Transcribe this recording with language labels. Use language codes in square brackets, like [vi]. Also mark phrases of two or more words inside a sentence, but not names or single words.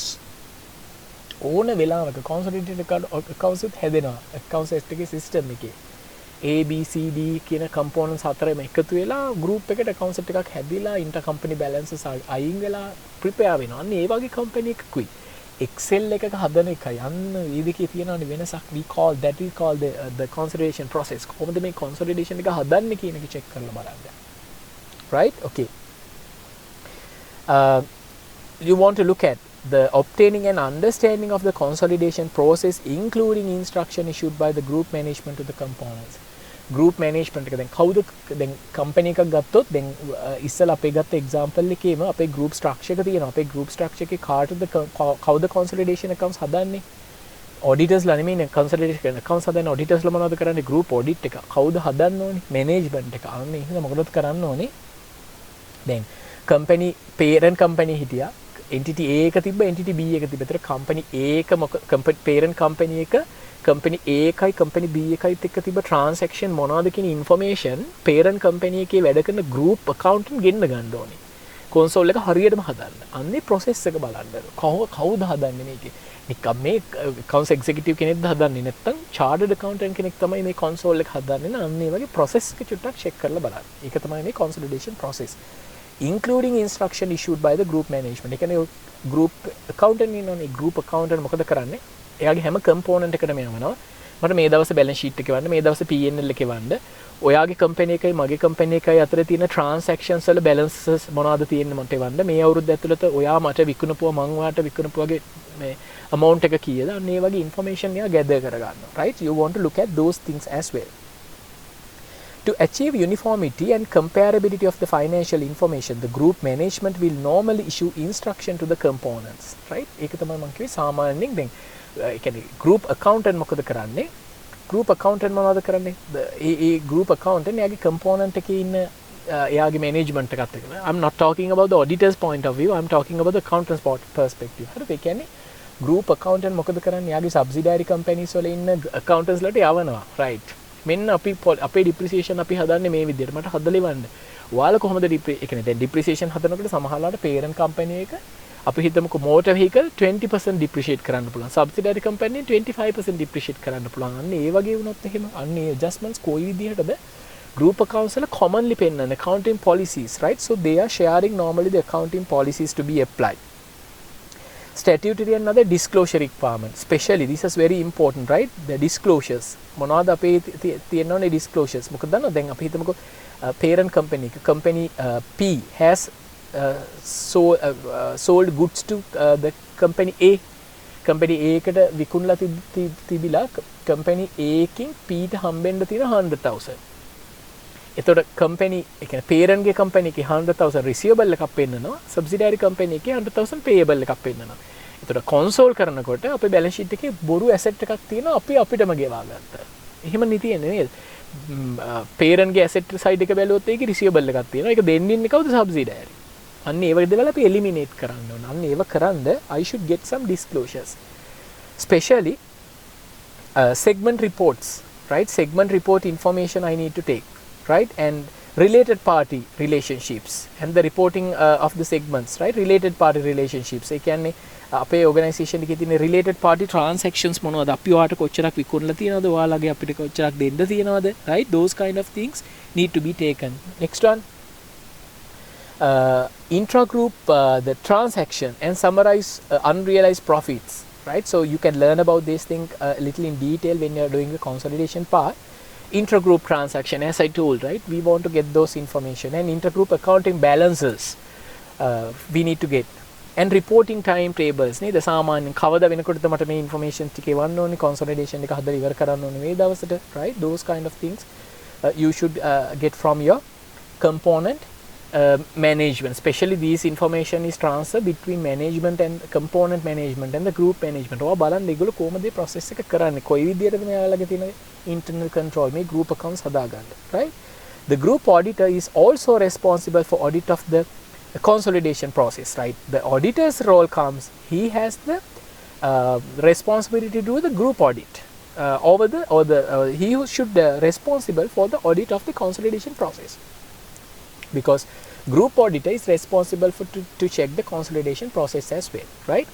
[si] ඕන වෙලාවක [en] consolidated accounts [si] උත් හැදෙනවා. accounts එකේ system එකේ. A, B, C, D කියන components හතරම එකතු වෙලා group එකට account එකක් හැදිලා [en] intercompany balances [si] අයින් වෙලා prepare වෙනවා. අන්න ඒ වගේ company එකකුයි Excel එකක හදන එකයි අන්න මේ දෙකේ තියෙනවනේ වෙනසක්. [en] we call the consolidation process. [si] කොහොමද මේ consolidation එක හදන්නේ කියන එක check කරලා බලන්න. [en] Right? Okay. You want to look at the obtaining an understanding of the consolidation process, including instruction issued by the group management to the components. Group management [si] එක දැන් කවුද දැන් company එකක් ගත්තොත් දැන් ඉස්සලා අපේ ගත්ත example එකේම අපේ [en] group structure [si] එක තියෙනවා. අපේ [en] group structure [si] එකේ කවුද [en] consolidation accounts [si] හදන්නේ? auditors ලා නෙමෙයි [en] consolidation accounts [si] හදන්නේ. auditors ලා මොනවද කරන්නේ? [en] group audit [si] එක. කවුද හදන්න ඕනේ? management එක. අන්න එහෙනම් මොකටද කරන්න ඕනේ? දැන් [en] company parent company [si] හිටියා. [en] entity A [si] එක තිබ්බ, [en] entity B [si] එක තිබ්බ. ඒතර [en] company A [si] එක [en] parent company [si] එක [en] company A [si] එකයි [en] company B [si] එකයිත් එක්ක තිබ්බ transaction මොනවද කියන information [en] parent company [si] එකේ වැඩ කරන [en] group accountant [si] ගෙන්න ගන්න ඕනේ. console එක හරියටම හදන්න. අන්නේ process එක බලන්න. කවුද හදන්නේ මේකේ? නිකම් මේ [en] accounts executive [si] කෙනෙක්ද හදන්නේ නැත්නම් [en] chartered accountant [si] කෙනෙක් තමයි මේ console එක හදන්නේ නේ. අන්න ඒ වගේ process එක චුට්ටක් check කරලා බලන්න. ඒක තමයි මේ [en] consolidation process. Including instruction issued by the group management. [si] ඒ කියන්නේ [en] group accountant [si] ඉන්නෝනේ. [en] group accountant [si] මොකද කරන්නේ? එයාගේ හැම component එකටම යවනවා. මට මේ දවසේ [en] balance sheet [si] එක එවන්න, මේ දවසේ P&L එක එවන්න. ඔයාගේ company එකයි මගේ company එකයි අතර තියෙන transactions වල balances මොනවද තියෙන්නේ මට එවන්න. මේ අවුරුද්ද ඇතුළත ඔයා මට විකුණපුවා මං ඔයාට විකුණපුවාගේ මේ amount එක කීයද? අන්න ඒ වගේ information එයා gather කරගන්නවා. [en] Right? You want to look at those things as well. To achieve uniformity and comparability of the financial information, the group management will normally issue instruction to the components. Right? [si] ඒක තමයි මම කිව්වේ සාමාන්‍යයෙන් දැන් ඒ කියන්නේ [en] group accountant [si] මොකද කරන්නේ? [en] group accountant [si] මොනවද කරන්නේ? ඒ [en] group accountant [si] එයාගේ component එකේ ඉන්න එයාගේ management එකත් එක්ක. [en] I'm not talking about the auditor's point of view. I'm talking about the accountant's perspective. [si] හරිද? ඒ කියන්නේ [en] group accountant [si] මොකද කරන්නේ? එයාගේ [en] subsidiary companies [si] වල ඉන්න accountants වලට යවනවා. Right? මෙන්න අපි අපේ depreciation අපි හදන්නේ මේ විදිහට. මට හදලා ඉවන්න. ඔයාලා කොහොමද ඒ කියන්නේ දැන් depreciation හදනකොට සමහරවිට [en] parent company [si] එක අපි හිතමුකෝ [en] motor vehicle [si] 20% depreciate කරන්න පුළුවන්. [en] subsidiary company [si] 25% depreciate කරන්න පුළුවන්. අන්න ඒ වගේ වුණොත් එහෙම අන්න ඒ adjustments කොයි විදිහටද [en] group accounts [si] වල commonly පෙන්නන [en] accounting policies, right? So they are sharing normally the accounting policies to be applied. Statutory and other disclosure requirements. Especially this is very important, right? The disclosures. [si] මොනවද අපේ තියෙනවනේ disclosures. මොකද දන්නවද දැන් අපි හිතමුකෝ [en] parent company P has sold goods to the company A. company A [si] එකට විකුණලා තිබිලා [en] company A [si] එකකින් P ට හම්බෙන්න තියෙන 100,000. එතකොට company ඒ කියන්නේ parent ගේ company එකේ 100,000 receivable එකක් පෙන්නනවා, [en] subsidiary company [si] එකේ 100,000 payable එකක් පෙන්නනවා. එතකොට console කරනකොට අපේ [en] balance sheet [si] එකේ බොරු asset එකක් තියෙනවා අපි අපිටම ගෙවා ගත්තා. එහෙම නෙ තියෙන්නේ නේද? parent ගේ [en] asset side [si] එක බැලුවොත් ඒකේ receivable එකක් තියෙනවා. ඒක දෙන්නේ කවුද? subsidiary. අන්න ඒ වගේ දේවල් අපි eliminate කරන්න ඕන. අන්න ඒව කරන්ද [en] I should get some disclosures. Especially segment reports, right? Segment report information I need to take, right? And related party relationships and the reporting of the segments, right? Related party relationships. [si] ඒ කියන්නේ අපේ organisation එකේ තියෙන [en] related party transactions [si] මොනවද? අපි ඔයාලට කොච්චරක් විකුණලා තියෙනවද? ඔයාලගේ අපිට කොච්චරක් දෙන්න තියෙනවද? [en] Right? Those kind of things need to be taken. Next one. Intra-group the transaction and summarize unrealized profits, right? So you can learn about this thing a little in detail when you're doing the consolidation part. Intra-group transaction, as I told, right? We want to get those information, and inter-group accounting balances we need to get, and reporting timetables. [si] නේද? සාමාන්‍යයෙන් කවදා වෙනකොටද මට මේ information ටික එවන්න ඕනේ, consolidation එක හදලා ඉවර කරන්න ඕනේ මේ දවසට, [en] right? Those kind of things you should get from your component management. Especially these information is transfer between management and component management and the group management. [si] ඔයා බලන්න ඒගොල්ලෝ කොහොමද මේ process එක කරන්නේ, කොයි විදියටද මෙයාලගේ තියෙන [en] internal control [si] මේ [en] group accounts [si] හදාගන්න, [en] right? The group auditor is also responsible for audit of the consolidation process, right? The auditor's role comes, he has the responsibility to do the group audit he should responsible for the audit of the consolidation process, because group auditor is responsible for to check the consolidation process as well, right?